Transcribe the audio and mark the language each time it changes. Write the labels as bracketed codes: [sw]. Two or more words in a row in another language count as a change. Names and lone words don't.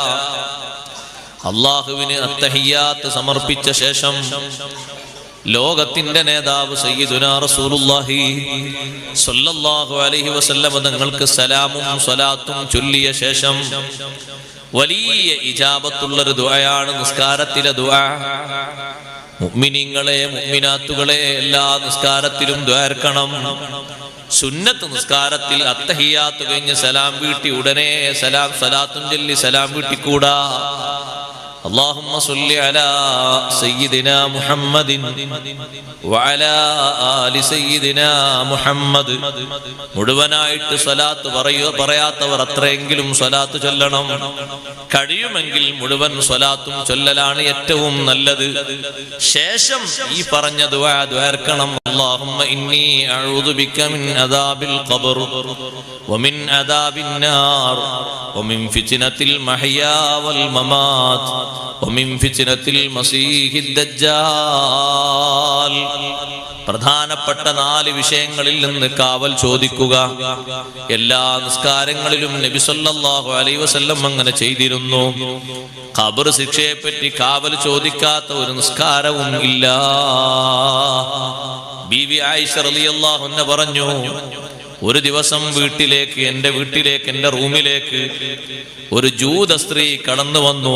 [ml] അല്ലാഹുവിന് അത്തഹിയ്യാത്ത് സമർപ്പിച്ച ശേഷം ലോകത്തിന്റെ നേതാവ് [ar] سيدنا رسول الله صلى الله عليه وسلم [ml] തങ്ങൾക്ക് സലാമും സ്വലാത്തും ചൊല്ലിയ ശേഷം വലിയ ഇജാബത്തുള്ളൊരു ദുആയാണ് നിസ്കാരത്തിലെ ദുആ. മുഅ്മിനീങ്ങളെ, മുഅ്മിനാത്തുകളെ, എല്ലാ നിസ്കാരത്തിലും ദ്വാരക്കണം. സുന്നത്ത് നിസ്കാരത്തിൽ അത്തഹിയ്യാത്ത് കഴിഞ്ഞ് സലാം വീട്ടി ഉടനെ സലാത്തും ചൊല്ലി സലാം വീട്ടിക്കൂടാ. [ar] اللهم صل على سيدنا محمد وعلى آل سيدنا محمد. [ml] മുഴുവനായിട്ട് സ്വലാത്ത് പറയാത്തവർ അത്രയെങ്കിലും സ്വലാത്ത് ചൊല്ലണം. കഴിയുമെങ്കിൽ മുഴുവൻ സ്വലാത്തും ചൊല്ലലാണ് ഏറ്റവും നല്ലത്. ശേഷം ഈ പറഞ്ഞ ദുആ ദ്വാരക്കണം. [ar] اللهم إني أعوذ بك من عذاب القبر ومن عذاب النار ومن فتنة المحيا والممات ومن فتنة المسيح الدجال. [ml] പ്രധാനപ്പെട്ട 4 വിഷയങ്ങളിൽ നിന്ന് കാവൽ ചോദിക്കുക. എല്ലാ നിസ്കാരങ്ങളിലും നബി [ar] صلى الله عليه وسلم [ml] അങ്ങനെ ചെയ്തിരുന്നു. ഖബർ ശിക്ഷയെ പറ്റി കാവൽ ചോദിക്കാത്ത ഒരു നിസ്കാരവും ഇല്ല. ബീവി ആയിഷ [ar] رضي الله عنها [ml] പറഞ്ഞു, ഒരു ദിവസം എന്റെ വീട്ടിലേക്ക് എന്റെ റൂമിലേക്ക് ഒരു ജൂത സ്ത്രീ കടന്നു വന്നു.